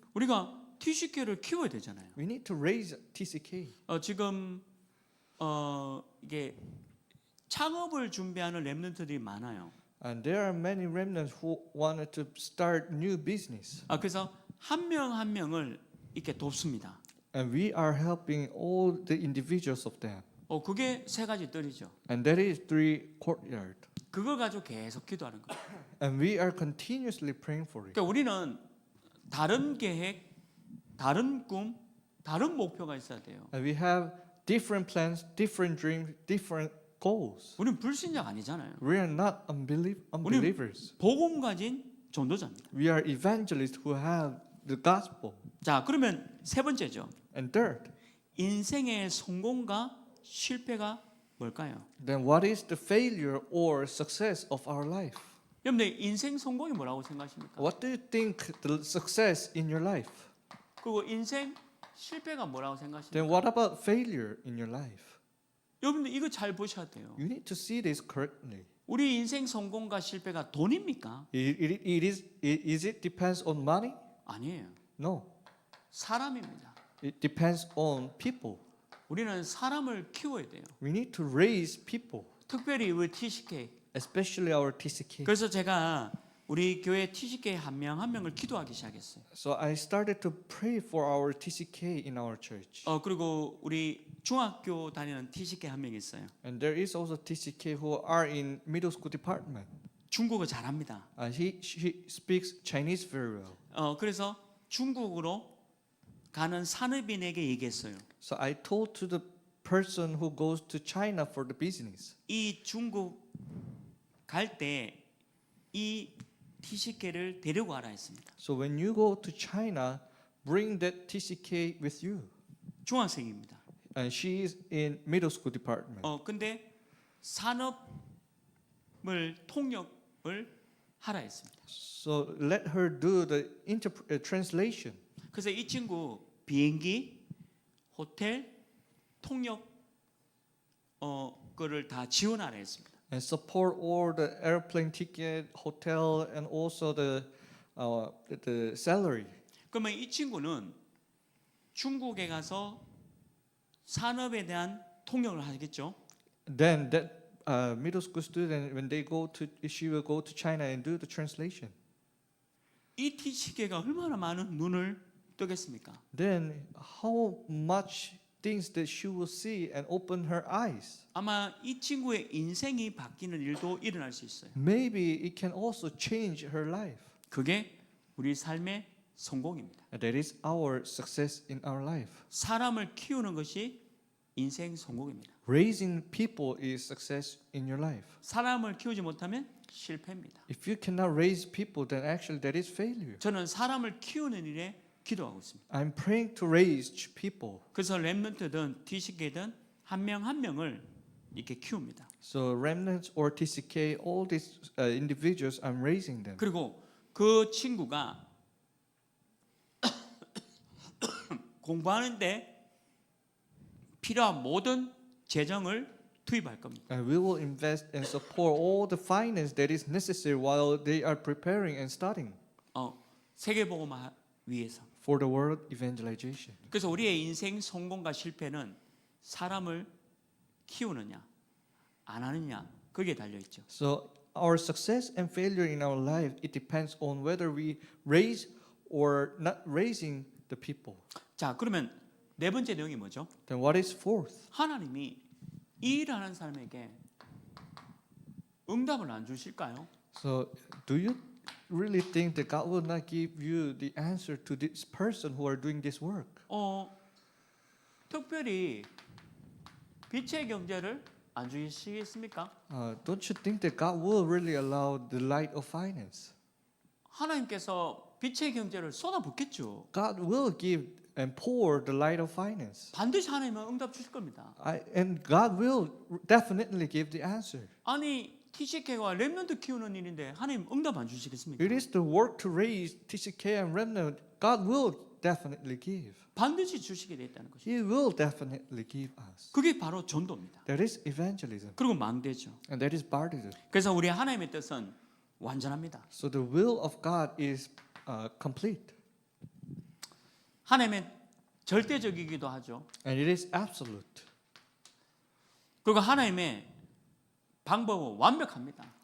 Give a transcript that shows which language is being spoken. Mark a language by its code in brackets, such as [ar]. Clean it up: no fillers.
[ko] 우리가 TCK를 키워야 되잖아요. [en] We need to raise TCK. [ko] 지금 이게 창업을 준비하는 렘넌트들이 많아요. [en] And there are many remnants who wanted to start new business. [ko] 그래서 한 명 한 명을 이렇게 돕습니다. [en] And we are helping all the individuals of them. [ko] 그게 세 가지 뜰이죠. [en] And that is 3 courtyard. [ko] 그걸 가지고 계속 기도하는 거예요. [en] And we are continuously praying for it. [ko] 그러니까 우리는 다른 계획, 다른 꿈, 다른 목표가 있어야 돼요. [en] And we have different plans, different dreams, different goals. [ko] 우리는 불신자가 아니잖아요. [en] We are not unbelievers. [ko] 복음 가진 전도자입니다. [en] We are evangelists who have the gospel. [ko] 자, 그러면 세 번째죠. [en] And third, [ko] 인생의 성공과 실패가 뭘까요? [en] then what is the failure or success of our life? [ko] 여러분들 인생 성공이 뭐라고 생각하십니까? [en] What do you think the success in your life? [ko] 그리고 인생 실패가 뭐라고 생각하십니까? [en] Then what about failure in your life? [ko] 여러분들 이거 잘 보셔야 돼요. [en] You need to see this correctly. [ko] 우리 인생 성공과 실패가 돈입니까? [en] Is it depends on money? [ko] 아니에요. [en] No. [ko] 사람입니다. [en] It depends on people. [ko] 우리는 사람을 키워야 돼요. [en] We need to raise people, [ko] 특별히 우리 TCK. [en] especially our TCK. [ko] 그래서 제가 우리 교회 TCK 한 명 한 명을 기도하기 시작했어요. [en] So I started to pray for our TCK in our church. [ko] 그리고 우리 중학교 다니는 TCK 한 명 있어요. [en] And there is also TCK who are in middle school department. [ko] 중국어 잘합니다. [en] She speaks Chinese very well. [ko] 그래서 중국으로 가는 산업인에게 얘기했어요. [en] So I told to the person who goes to China for the business. [ko] 이 중국 갈 때 이 TCK를 데리고 가라 했습니다. [en] So when you go to China, bring that TCK with you. [ko] 중학생입니다. [en] And she is in middle school department. [ko] 근데 산업을 통역을 하라 했습니다. [en] So let her do the translation. [ko] 그래서 이 친구 비행기, 호텔, 통역 거를 다 지원하라 했습니다. [en] And support all the airplane ticket, hotel, and also the salary. [ko] 그러면 이 친구는 중국에 가서 산업에 대한 통역을 하겠죠. [en] Then that middle school student, when they go to, she will go to China and do the translation. [ko] 이 TCK가 얼마나 많은 눈을 뜨겠습니까? [en] Then how much things that she will see and open her eyes. [ko] 아마 이 친구의 인생이 바뀌는 일도 일어날 수 있어요. [en] Maybe it can also change her life. [ko] 그게 우리 삶의 성공입니다. [en] And that is our success in our life. [ko] 사람을 키우는 것이 인생 성공입니다. [en] Raising people is success in your life. [ko] 사람을 키우지 못하면 실패입니다. [en] If you cannot raise people, then actually that is failure. [ko] 저는 사람을 키우는 일에 기도하고 있습니다. [en] I'm praying to raise people. [ko] 그래서 렘넌트든 TCK든 한 명 한 명을 이렇게 키웁니다. [en] So remnants or TCK, all these individuals, I'm raising them. [ko] 그리고 그 친구가 공부하는데 필요한 모든 재정을 투입할 겁니다. [en] And we will invest and support all the finance that is necessary while they are preparing and studying [ko] 세계복음화 위해서. [en] for the world evangelization. [ko] 그래서 우리의 인생 성공과 실패는 사람을 키우느냐 안 하느냐 거기에 달려 있죠. [en] So our success and failure in our life, it depends on whether we raise or not raising the people. [ko] 자, 그러면 네 번째 내용이 뭐죠? [en] Then what is fourth? [ko] 하나님이 이 일하는 사람에게 응답을 안 주실까요? [en] So do you really think that God will not give you the answer to this person who are doing this work? [ko] 특별히 빛의 경제를 안 주시겠습니까? [en] Don't you think that God will really allow the light of finance? [ko] 하나님께서 빛의 경제를 쏟아붓겠죠. [en] God will give and pour the light of finance. [ko] 반드시 하나님은 응답 주실 겁니다. [en] And God will definitely give the answer. [ko] 아니 TCK와 렘넌트 키우는 일인데 하나님 응답 안 주시겠습니까? [en] It is the work to raise TCK and remnant. God will definitely give. [ko] 반드시 주시게 돼 있다는 것이죠. [en] He will definitely give us. [ko] 그게 바로 전도입니다. [en] That is evangelism. [ko] 그리고 망대죠. [en] And that is baptism. [ko] 그래서 우리 하나님의 뜻은 완전합니다. [en] So the will of God is complete. [ko] 하나님의 절대적이기도 하죠. [en] And it is absolute. [ko] 그리고 하나님의 방법은 완벽합니다.